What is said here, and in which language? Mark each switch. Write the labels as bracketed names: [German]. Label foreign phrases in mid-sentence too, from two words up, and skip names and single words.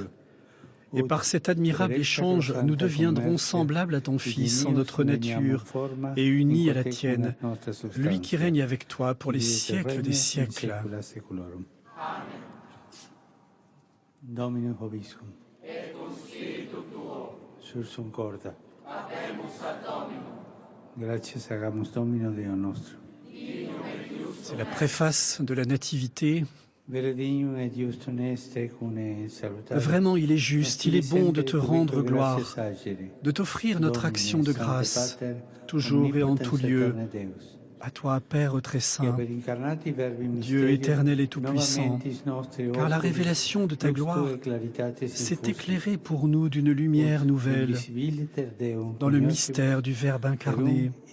[French] et par cet admirable échange, nous deviendrons semblables à ton Fils en notre nature et unis à la tienne, lui qui règne avec toi pour les siècles des siècles. [Latin] Domine Vobiscum. Et cum spiritu tuo. Sursum corda. Abemus ad Dominum. Gratias agamus Domino Deo nostro. [French] C'est la préface de la Nativité. Vraiment, il est juste, il est bon de te rendre gloire, de t'offrir notre action de grâce, toujours et en tout lieu. À toi, Père très saint, Dieu éternel et tout-puissant, car la révélation de ta gloire s'est éclairée pour nous d'une lumière nouvelle dans le mystère du Verbe incarné.